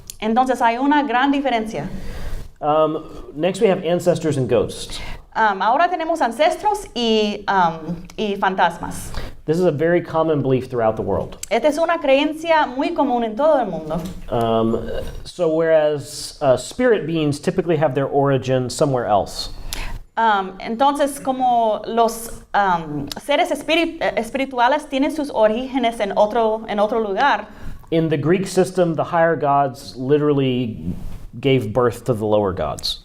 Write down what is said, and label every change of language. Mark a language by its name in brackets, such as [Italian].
[Spanish] Entonces hay una gran diferencia. [English] Next we have ancestors and ghosts. [Spanish] Ahora tenemos ancestros y fantasmas. [English] This is a very common belief throughout the world. [Spanish] Esta es una creencia muy común en todo el mundo. [English] So whereas spirit beings typically have their origin somewhere else. [Spanish] Entonces, como los seres espirituales tienen sus orígenes en otro lugar. [English] In the Greek system, the higher gods literally gave birth to the lower gods.